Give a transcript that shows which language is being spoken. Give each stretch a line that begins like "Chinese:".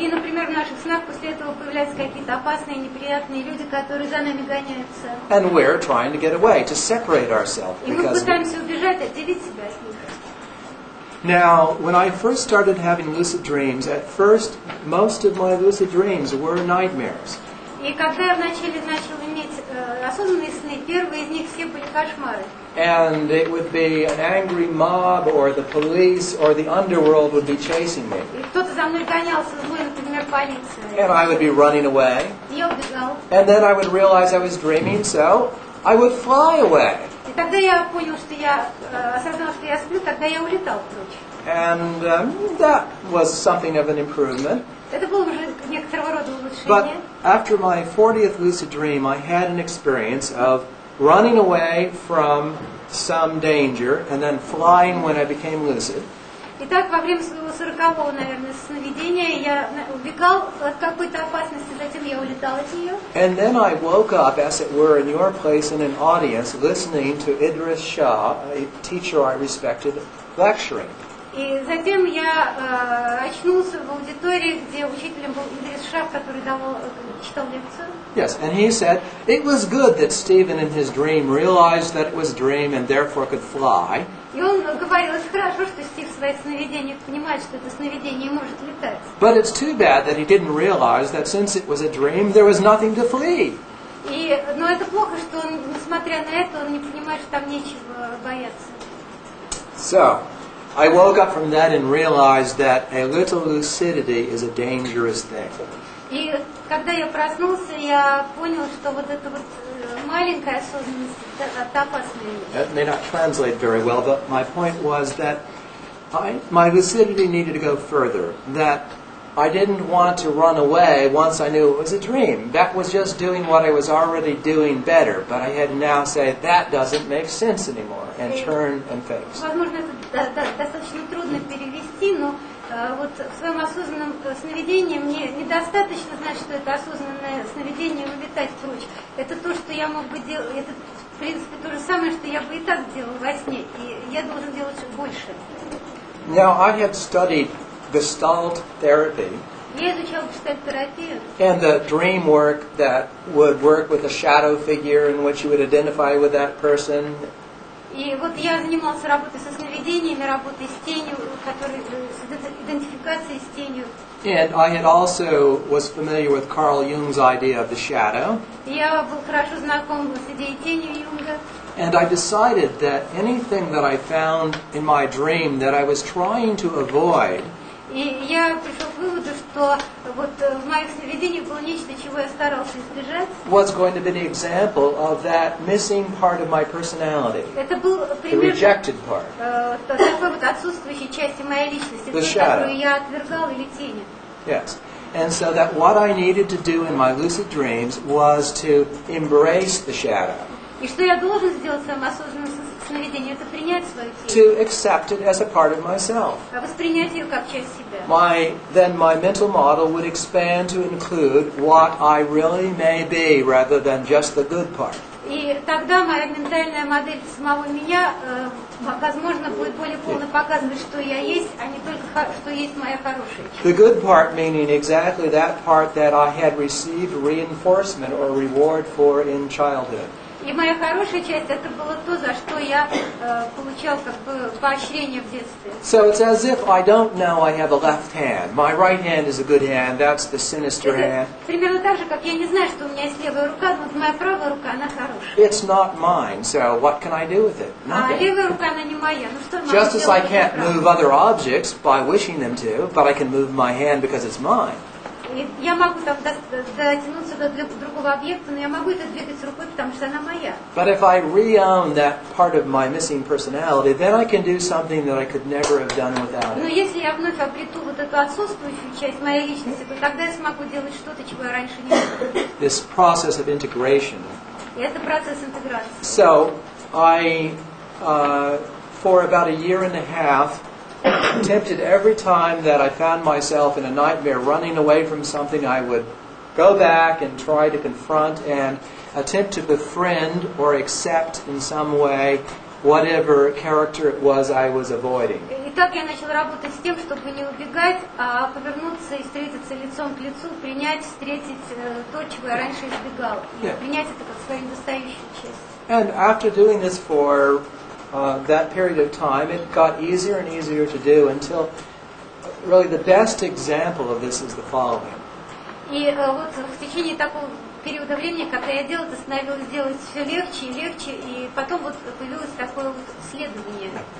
Russian: И, например, в наших снах после этого появляются какие-то опасные, неприятные люди, которые за нами гоняются.
English: And we're trying to get away, to separate ourselves.
Russian: И мы пытаемся убежать, отделить себя от них.
English: Now, when I first started having lucid dreams, at first, most of my lucid dreams were nightmares.
Russian: И когда я вначале начал иметь осознанные сны, первые из них все были кошмары.
English: And it would be an angry mob, or the police, or the underworld would be chasing me.
Russian: И кто-то за мной гонялся, злой, например, полиция.
English: And I would be running away.
Russian: Я убегал.
English: And then I would realize I was dreaming, so I would fly away.
Russian: И тогда я понял, что я осознал, что я сплю, тогда я улетал прочь.
English: And that was something of an improvement.
Russian: Это было уже некоторого рода
English: But
Russian: улучшение.
English: after my 40th lucid dream, I had an experience of running away from some danger and then flying when I became lucid.
Russian: Итак, во время своего 40-го, наверное, сновидения я убегал от какой-то опасности, затем я улетал от нее.
English: And then I woke up, as it were, in your place in an audience, listening to Idris Shah, a teacher I respected, lecturing.
Russian: И затем я очнулся в аудитории, где учителем был Идрис Шах, который читал лекцию.
English: Yes, and he said, it was good that Stephen in his dream realized that it was a dream and therefore could fly.
Russian: И он говорил, это хорошо, что Стив в своих сновидениях понимает, что это сновидение и может летать.
English: But it's too bad that he didn't realize that since it was a dream, there was nothing to flee.
Russian: Но это плохо, что он, несмотря на это, он не понимает, что там нечего бояться.
English: So, I woke up from that and realized that a little lucidity is a dangerous thing.
Russian: И когда я проснулся, я понял, что вот эта вот маленькая осознанность – это опасная вещь.
English: That may not translate very well, but my point was that my lucidity needed to go further. That I didn't want to run away once I knew it was a dream. That was just doing what I was already doing better. But I had to now say, that doesn't make sense anymore, and turn and face.
Russian: Возможно, это достаточно трудно перевести, но вот в своем осознанном сновидении мне недостаточно знать, что это осознанное сновидение, улетать прочь. Это то, что я мог бы делать, это в принципе то же самое, что я бы и так делал во сне, и я должен делать больше.
English: Now, I had studied Gestalt therapy
Russian: Я изучал гештальт-терапию.
English: and the dream work that would work with a shadow figure in which you would identify with that person.
Russian: И вот я занимался работой со сновидениями, работой с тенью, с идентификацией с тенью.
English: And I had also was familiar with Carl Jung's idea of the shadow.
Russian: Я был хорошо знаком с идеей тени Юнга.
English: And I decided that anything that I found in my dream that I was trying to avoid,
Russian: И я пришел к выводу, что вот в моих сновидениях было нечто, чего я старался избежать.
English: What's going to be the example of that missing part of my personality?
Russian: Это был
English: The
Russian: пример
English: rejected part.
Russian: такой вот отсутствующей части моей личности,
English: The
Russian: той,
English: shadow.
Russian: которую я отвергал или тени.
English: Yes. And so that what I needed to do in my lucid dreams was to embrace the shadow.
Russian: И что я должен сделать в своем осознанном сновидении, это принять свою тень,
English: To accept it as a part of myself.
Russian: воспринять ее как часть себя.
English: Then my mental model would expand to include what I really may be rather than just the good part.
Russian: И тогда моя ментальная модель самого меня, возможно, будет более полно показывать, что я есть, а не только, что есть моя хорошая часть.
English: The good part meaning exactly that part that I had received reinforcement or reward for in childhood.
Russian: И моя хорошая часть, это было то, за что я получал как бы поощрение в детстве.
English: So it's as if I don't know I have a left hand. My right hand is a good hand. That's the sinister hand.
Russian: Примерно так же, как я не знаю, что у меня есть левая рука, но вот моя правая рука, она хорошая.
English: It's not mine, so what can I do with it?
Russian: А
English: Nothing.
Russian: левая рука, она не моя. Ну что я могу
English: Just as I
Russian: сделать
English: can't
Russian: правой?
English: move other objects by wishing them to, but I can move my hand because it's mine.
Russian: И я могу там дотянуться до другого объекта, но я могу это двигать рукой, потому что она моя.
English: But if I re-own that part of my missing personality, then I can do something that I could never have done without
Russian: Но
English: it.
Russian: если я вновь обрету вот эту отсутствующую часть моей личности, то тогда я смогу делать что-то, чего я раньше не могла.
English: This process of integration.
Russian: И это процесс интеграции.
English: So I, for about a year and a half, attempted every time that I found myself in a nightmare running away from something, I would go back and try to confront and attempt to befriend or accept in some way whatever character it was I was avoiding.
Russian: И так я начала работать с тем, чтобы не убегать, а повернуться и встретиться лицом к лицу, принять, встретить то, чего я раньше избегала. И принять это как свою недостающую часть.
English: And after doing this for that period of time, it got easier and easier to do until really the best example of this is the following.
Russian: И вот в течение такого периода времени, когда я делала, это становилось делать все легче и легче, и потом вот появилось такое вот исследование.